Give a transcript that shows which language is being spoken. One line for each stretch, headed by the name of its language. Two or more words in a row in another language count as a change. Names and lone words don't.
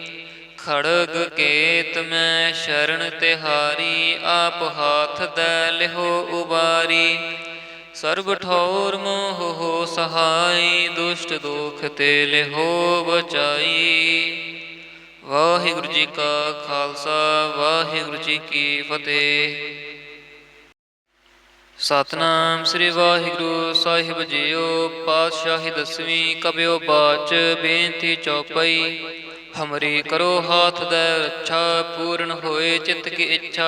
Punjabi: खड़ग केत मैं शरण तिहारी, आप हाथ दै लिहो उबारी। सर्ब ठौर मोह हो सहाय, दुष्ट दोख ते लिहो बचाई। ਵਾਹਿਗੁਰੂ ਜੀ ਕਾ ਖਾਲਸਾ ਵਾਹਿਗੁਰੂ ਜੀ ਕੀ ਫਤਿਹ। ਸਤਨਾਮ ਸ੍ਰੀ ਵਾਹਿਗੁਰੂ ਸਾਹਿਬ ਜੀਓ। ਪਾਤਸ਼ਾਹੀ ਦਸਵੀਂ ਕਬਿਓ ਬਾਚ ਬੇਨਤੀ ਚੌਪਈ। ਹਮਰੀ ਕਰੋ ਹਾਥ ਦੈ ਰੱਛਾ ਪੂਰਨ ਹੋਏ ਚਿੱਤ ਕੀ ਇੱਛਾ।